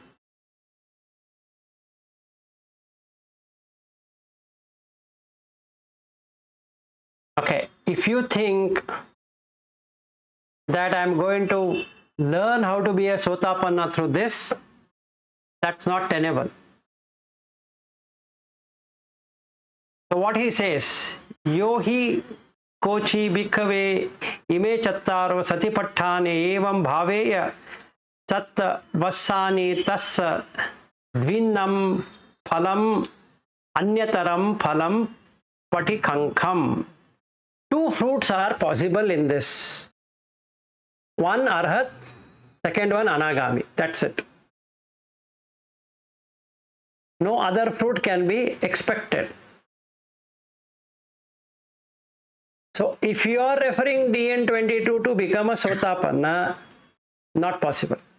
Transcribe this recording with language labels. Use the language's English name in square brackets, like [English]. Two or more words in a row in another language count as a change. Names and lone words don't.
[English] Okay, if you think that I'm going to learn how to be a Sotapanna through this, that's not tenable. So what he says, [Pali] yohi kochi bhikkhave ime chattaro satipatthane evam bhaveya sat vassani tas dvinnam phalam anyataram phalam patikankam. [English] Two fruits are possible in this. One arhat, second one anagami. That's it. No other fruit can be expected. So if you are referring DN22 to become a Sotapanna, not possible.